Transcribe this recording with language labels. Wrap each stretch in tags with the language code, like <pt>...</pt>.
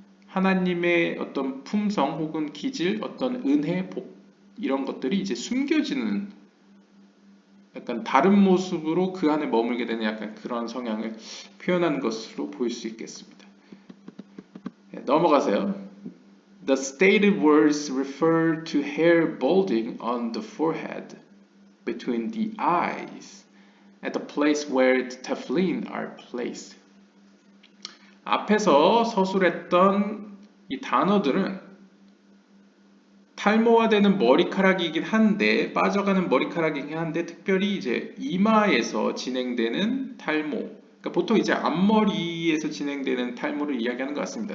<ko>하나님의 어떤 품성 혹은 기질, 어떤 은혜, 복 이런 것들이 이제 숨겨지는 약간 다른 모습으로 그 안에 머물게 되는 약간 그런 성향을 표현하는 것으로 보일 수 있겠습니다. 네, 넘어가세요.</ko> <en>The stated words refer to hair balding on the forehead, between the eyes, at the place where the tefillin are placed.</en> <ko>앞에서 서술했던 이 단어들은 탈모화되는 머리카락이긴 한데, 빠져가는 머리카락이긴 한데, 특별히 이제 이마에서 진행되는 탈모. 그러니까 보통 이제 앞머리에서 진행되는 탈모를 이야기하는 것 같습니다.</ko>